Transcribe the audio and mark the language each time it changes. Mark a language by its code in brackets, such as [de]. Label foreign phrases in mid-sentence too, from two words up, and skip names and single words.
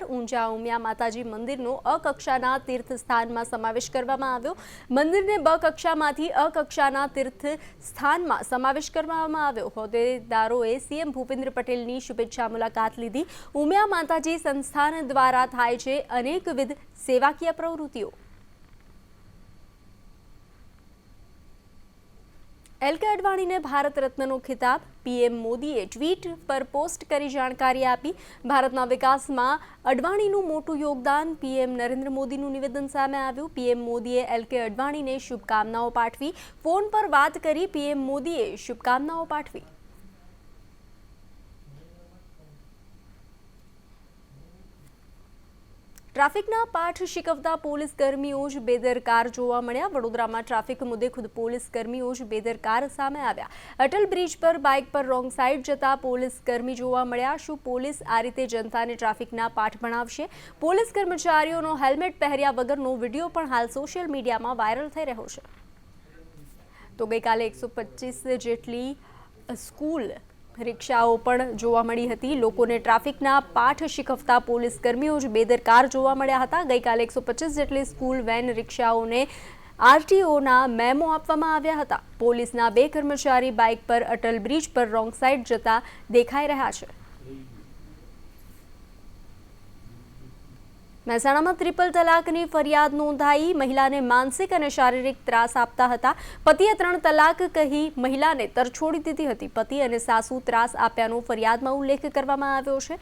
[gu] ઊંઝા ઉમિયા માતાજી મંદિરનો અ કક્ષાના તીર્થસ્થાનમાં સમાવેશ કરવામાં આવ્યો। મંદિરને બ કક્ષામાંથી અ કક્ષાના તીર્થસ્થાનમાં સમાવેશ કરવામાં આવ્યો। હોદ્દેદારોએ સીએમ ભૂપેન્દ્ર પટેલની શુભેચ્છા મુલાકાત લીધી। ઉમિયા માતાજી સંસ્થાન દ્વારા થાય છે અનેકવિધ સેવાકીય પ્રવૃત્તિઓ। एल.के. અડવાણીને ભારત રત્નનો ખિતાબ। પીએમ મોદીએ ટ્વીટ પર પોસ્ટ કરી જાણકારી આપી। ભારતના વિકાસમાં અડવાણીનું મોટું યોગદાન। પીએમ નરેન્દ્ર મોદીનું નિવેદન સામે આવ્યું। પીએમ મોદીએ એલ.કે. અડવાણીને શુભકામનાઓ પાઠવી। ફોન પર વાત કરી પીએમ મોદીએ શુભકામનાઓ પાઠવી। ટ્રાફિકના પાઠ શીખવતા પોલીસ કર્મીઓ જ બેદરકાર જોવા મળ્યા। વડોદરામાં ટ્રાફિક મુદ્દે ખુદ પોલીસ કર્મીઓ જ બેદરકાર સામે આવ્યા। અટલ બ્રિજ પર બાઇક પર [en] wrong side [gu] જતા પોલીસ કર્મી જોવા મળ્યા। શું પોલીસ આ રીતે જનતાને ટ્રાફિકના પાઠ ભણાવશે? પોલીસ કર્મચારીઓનો હેલ્મેટ પહેર્યા વગરનો વિડીયો પણ હાલ સોશિયલ મીડિયામાં વાયરલ થઈ રહ્યો છે। તો ગઈકાલે 125 જેટલી સ્કૂલ રિક્ષાઓ પણ જોવા મળી હતી। લોકોને ટ્રાફિકના પાઠ શીખવતા પોલીસ કર્મીઓ જ બેદરકાર જોવા મળ્યા હતા। ગઈકાલે 125 જેટલી [en] school van [gu] રિક્ષાઓને આરટીઓના મેમો આપવામાં આવ્યા હતા। પોલીસના 2 કર્મચારી બાઇક પર અટલ બ્રિજ પર [en] wrong side [gu] જતા દેખાઈ રહ્યા છે। મહેસાણામાં ટ્રિપલ તલાકની ફરિયાદ નોંધાઈ। મહિલાને માનસિક અને શારીરિક ત્રાસ આપતા હતા। પતિએ 3 તલાક કહી મહિલાને તરછોડી દીધી હતી। પતિ અને સાસુ ત્રાસ આપ્યાનો ફરિયાદમાં ઉલ્લેખ કરવામાં આવ્યો છે।